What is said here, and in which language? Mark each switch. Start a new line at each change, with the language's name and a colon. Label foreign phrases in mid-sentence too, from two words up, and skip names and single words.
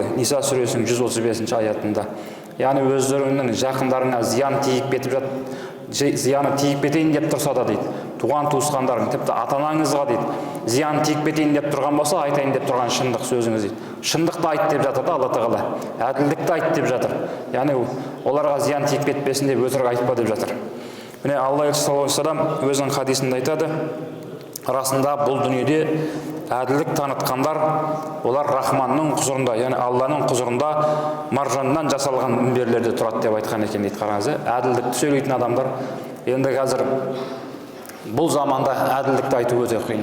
Kazakh: Ниса сүресінің 135 аятында. Яғни өздеріңнің жақындарыңа зияны тиіп кетейін деп тұрса да дейді. Туған туысқандарың, тіпті ата-анаңызға дейді. Зиян тиіп кетейін деп тұрған болса, айтайын деп тұрған шындық сөзіңіз дейді. Шындықты айт деп жатыр да Алла Тағала. Әділдікті айт деп жатыр. Яғни оларға зиян тиіп кетпесін деп өтірік айтпа деп жатыр. Міне Алла
Arabic: صلى الله عليه وسلم
Kazakh: өзінің хадисінде айтады, расында бұл дүниеде әділдік танытқандар, олар Рахманның құзырында, яғни Алланың құзырында маржаннан жасалған мінберлерде тұрады деп айтқан екен дейді. Қараңыз, әділдікті сөйлейтін адамдар енді қазір бұл заманда әділдікті айту өте қиын.